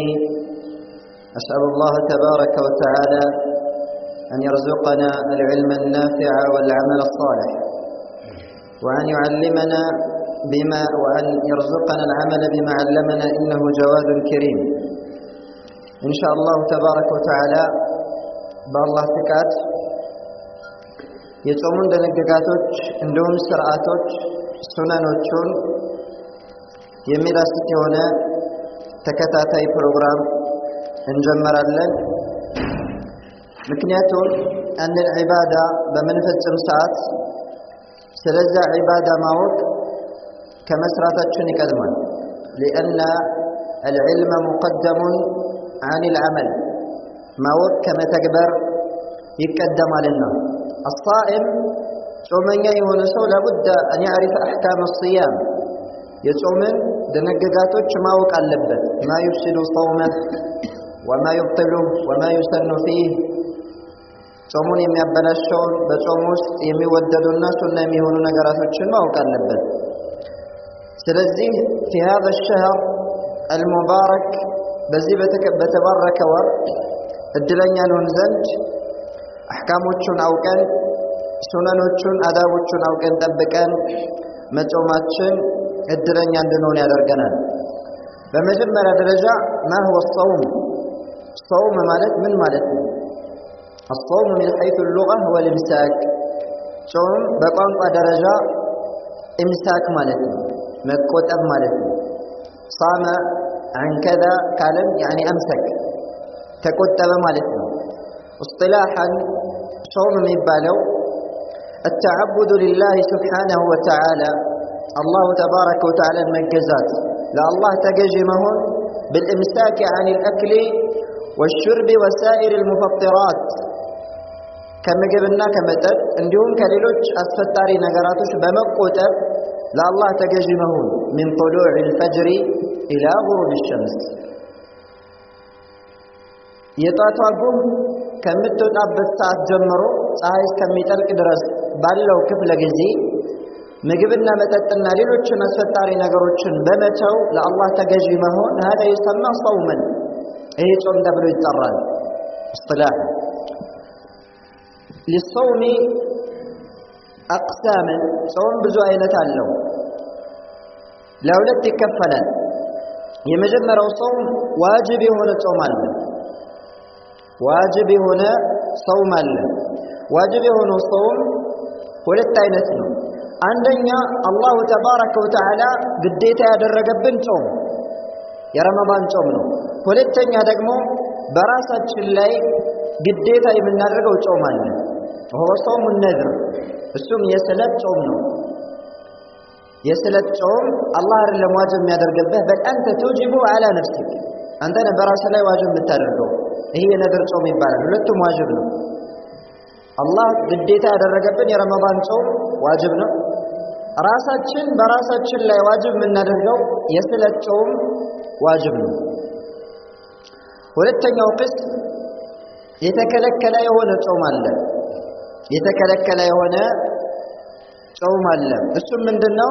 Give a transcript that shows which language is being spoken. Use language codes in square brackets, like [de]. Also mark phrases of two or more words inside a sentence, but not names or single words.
[ar] أسأل الله تبارك وتعالى أن يرزقنا العلم النافع والعمل الصالح، وأن يعلمنا وأن يرزقنا العمل بما علمنا، إنه جواد كريم إن شاء الله تبارك وتعالى. بالله فكات [am] የጾሙን ደነገጋቶች እንዲሁም ስርዓቶች ሱናኖቹን የሚዳስስ የሆነ ተከታታይ ፕሮግራም እንጀምራለን። ምክንያቱም አንድ ዒባዳ በምንፈጽም ሰዓት ስለዛ ዒባዳ ማወቅ ከመስራታችን [ar] ይቀድማል። لأن العلم مقدم عن العمل، [am] ማወቅ ከመተግበር ይቀደማልና። الصائم ጾመኛ የሆነ ሰው [ar] لابد أن يعرف أحكام الصيام، [am] የጾምን ደነገጋቶች ማወቅ አለበት። [ar] ما يفسد صومه وما يبطله وما يسن فيه، [am] ጾሙን የሚያበላሸውን በጾም ውስጥ የሚወደዱና ሱና የሚሆኑ ነገራቶችን ማወቅ አለበት። ስለዚህ [ar] في هذا الشهر المبارك [am] በዚህ በተባረከ ወር እድለኛ ነን ዘንድ አህካሞቹን አውቀን ሱናኖቹን አዳቦቹን አውቀን ጠብቀን መጾማችን እድለኛ እንድንሆን ያደርገናል። በመጀመሪያ ደረጃ [ar] ما هو الصوم؟ [am] صوم ማለት ምን ማለት ነው? [ar] الصوم من حيث اللغة هو الامساك። [am] ጾም በቋንቋ ደረጃ امساك ማለት ነው፣ መቆጠብ ማለት ነው። [ar] صام عن كذا ካለም يعني امسك [am] ተቆጠበ ማለት ነው። [ar] اصطلاحا صوم የሚባለው التعبد لله سبحانه وتعالى، الله تبارك وتعالى [am] መገዛት፣ ለአላህ ተገዢ መሆን [ar] بالامساك عن الأكل والشرب وسائر المفطرات، [am] ከምግብና ከመጠጥ እንዲሁም ከሌሎች አስፈጣሪ ነገራቶች በመቆጠብ ለአላህ ተገዢ መሆን [ar] من طلوع الفجر إلى غروب الشمس، [am] የጧቷ ጉም ከምትወጣበት ሰዓት ጀምሮ ፀሐይ እስከሚጠልቅ ድረስ ባለው ክፍለ ጊዜ ምግብና መጠጥና ሌሎችን አስፈጣሪ ነገሮችን በመተው ለአላህ ተገዢ መሆን [ar] هذا يسمى صوما، [am] ይሄ ጾም ተብሎ ይጠራል። اصطلاح [ar] للصوم أقسام، [am] ጾም ብዙ አይነት አለው፣ ለሁለት ይከፈላል። የመጀመሪያው ጾም ዋጅብ የሆነ ጾም አለ። ዋጅብ የሆነ ጾም አለ። ዋጅብ የሆነው ጾም ሁለት አይነት ነው። አንደኛ አላሁ ተባረከ ወተዓላ ግዴታ ያደረገብን ጾም የረመዳን ጾም ነው። ሁለተኛ ደግሞ በራሳችን ላይ ግዴታ የምናደርገው ጾም አለ። [ar] هو صوم النذر، [am] እሱም የስለት ጾም ነው። የስለት ጾም አላህ አይደለም ዋጅብ የሚያደርግብህ፣ በል አንተ [ar] توجب على نفسك፣ [am] አንተ ነህ በራስህ ላይ ዋጅብ የምታደርገው። ይሄ የነذር ጾም ይባላል። ሁለቱም ዋጅብ ነው። አላህ ግዴታ ያደረገብን የረመዳን ጾም ዋጅብ ነው። ራሳችን በራሳችን ላይ ዋጅብ የምናደርገው የስለት ጾም ዋጅብ ነው። ሁለተኛው ቅስም የተከለከለ የሆነ ጾም አለ። የተከለከለ የሆነ ጾም አለ። እሱም ምንድነው?